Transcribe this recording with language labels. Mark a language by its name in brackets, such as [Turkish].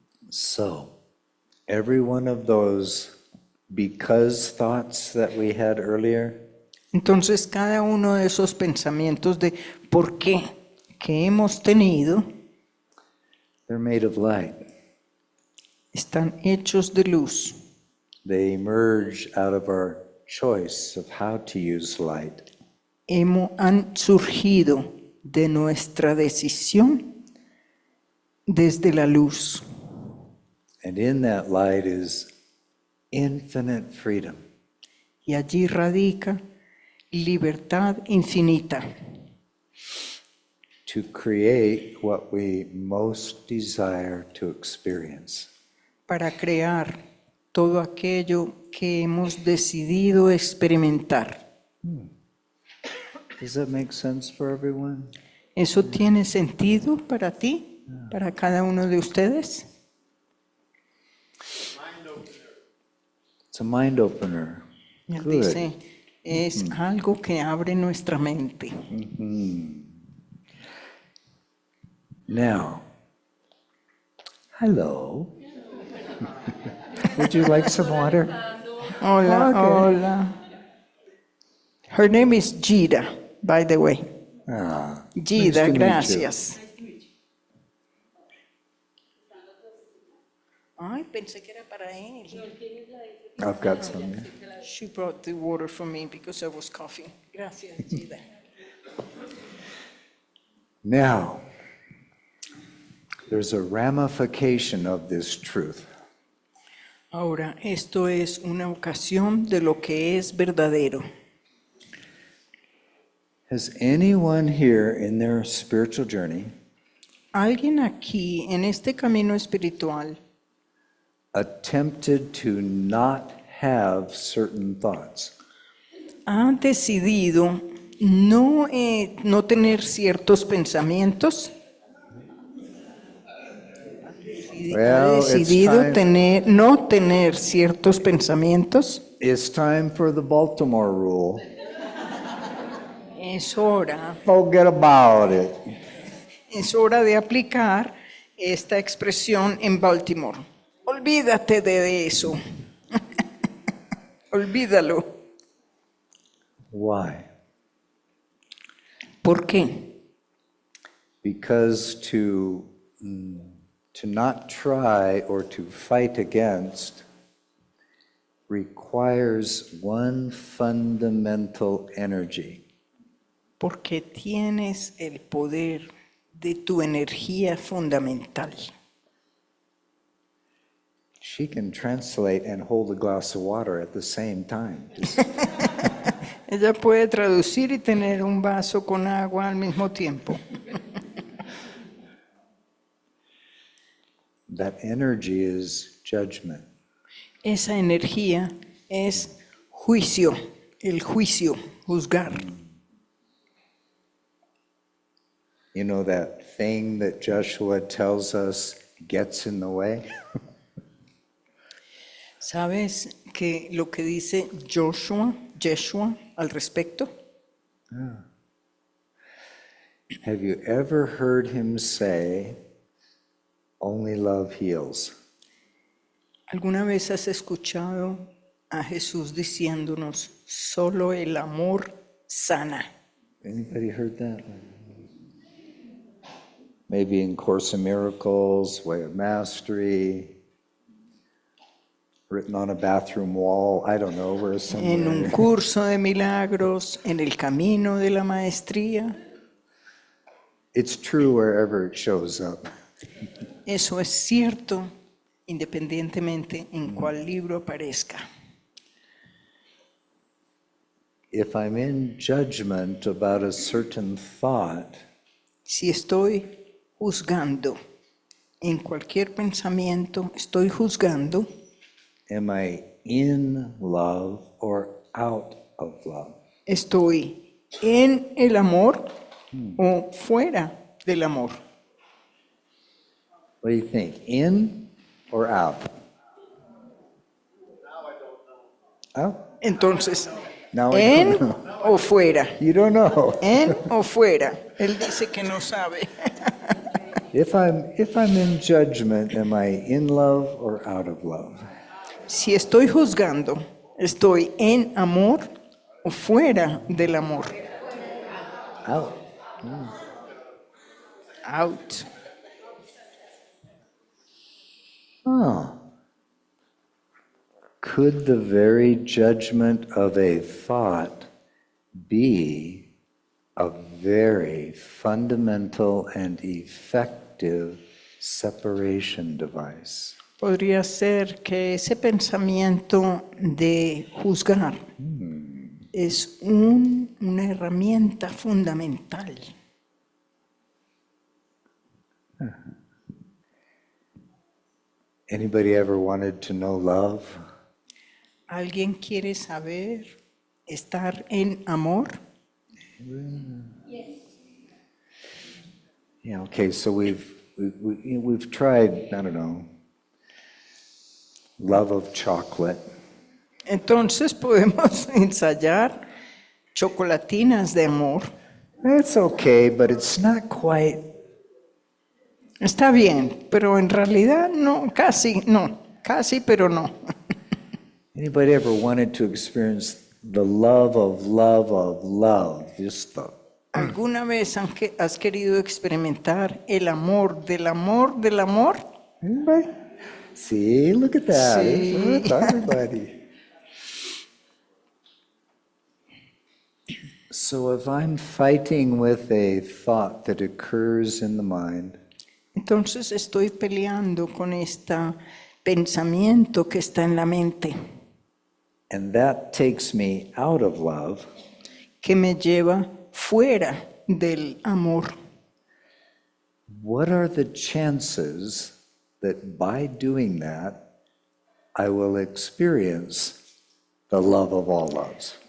[English] So, every one of those because thoughts that we had earlier, [Spanish] Entonces, cada uno de esos pensamientos de por qué que hemos tenido [English] they're made of light. [Spanish] están hechos de luz. [English] They emerge out of our choice of how to use light. [Spanish] Han surgido de nuestra decisión desde la luz. [English] And in that light is infinite freedom. [Spanish] Y allí radica libertad infinita [English] To create what we most desire to experience. [Spanish] para crear todo aquello que hemos decidido experimentar. [English] Does that make sense for everyone? [Spanish] ¿Eso tiene sentido para ti, para cada uno de ustedes? [English] It's a mind opener. [Spanish] Él [English] Good. [Spanish] dice, es algo que abre nuestra mente. [English] Now, hello. Would you like some water? [Spanish] Hola, [English] Okay. [Spanish] hola. [English] Her name is Jira, by the way. Ah, Gida, nice to meet you. [Spanish] gracias. Ay, pensé que era para él. [English] I've got some. She brought the water for me because I was coughing. [Spanish] Gracias, Gida. [English] Now, there's a ramification of this truth. [Spanish] Ahora, esto es una ocasión de lo que es verdadero. [English] Has anyone here in their spiritual journey [Spanish] Alguien aquí en este camino espiritual [English] attempted to not have certain thoughts? [Spanish] ha decidido no tener ciertos pensamientos? Ha [English] Well, it's [Spanish] decidido [English] time- [Spanish] no tener ciertos pensamientos. [English] It's time for the Baltimore rule. [Spanish] Es hora [English] Forget about it. [Spanish] de aplicar esta expresión en Baltimore. Olvídate de eso. Olvídalo. [English] Why? [Spanish] ¿Por qué? [English] Because to not try or to fight against requires one fundamental energy. [Spanish] Porque tienes el poder de tu energía fundamental. [English] She can translate and hold a glass of water at the same time. [Spanish] Ella puede traducir y tener un vaso con agua al mismo tiempo. [English] That energy is judgment. [Spanish] Esa energía es juicio, el juicio, juzgar. [English] You know that thing that Joshua tells us gets in the way? [Spanish] ¿Sabes que lo que dice Yeshua al respecto? [English] Have you ever heard him say, only love heals? [Spanish] ¿Alguna vez has escuchado a Jesús diciéndonos, solo el amor sana? [English] Anybody heard that? Maybe in Course in Miracles, Way of Mastery, written on a bathroom wall, I don't know, where [Spanish] En un [English] somewhere. [Spanish] curso de milagros, en el camino de la maestría. [English] It's true wherever it shows up. [Spanish] Eso es cierto, independientemente en cuál libro aparezca. [English] If I'm in judgment about a certain thought, [Spanish] Si estoy juzgando en cualquier pensamiento, estoy juzgando, [English] am I in love or out of love? [Spanish] estoy en el amor o fuera del amor. [English] What do you think? In or out? Out? [Spanish] Entonces, [English] Now I [Spanish] ¿en [English] don't know. [Spanish] o fuera? [English] You don't know. [Spanish] ¿En o fuera? Él dice que no sabe. [English] If I'm in judgment, am I in love or out of love? [Spanish] Si estoy juzgando, ¿estoy en amor o fuera del amor? [English] Out. Out. Oh. Could the very judgment of a thought be a very fundamental and effective separation device? [Spanish] Podría ser que ese pensamiento de juzgar es una herramienta fundamental. [English] Anybody ever wanted to know love? [Spanish] ¿Alguien quiere saber estar en amor? [English] Yeah, okay, so we've tried, I don't know, love of chocolate. [Spanish] Entonces podemos ensayar chocolatinas de amor. [English] That's okay, but it's not quite. [Spanish] Está bien, pero en realidad no, casi, pero no. [English] Anybody ever wanted to experience the love of love of love? Just the [Spanish] ¿Alguna vez has querido experimentar el amor del amor del amor? [English] Anybody? See, look at that. [Spanish] Sí. [English] It's everybody. So if I'm fighting with a thought that occurs in the mind, [Spanish] Entonces estoy peleando con este pensamiento que está en la mente, [English] and that takes me out of love, [Spanish] que me lleva fuera del amor. [English] what are the chances that by doing that, I will experience the love of all loves?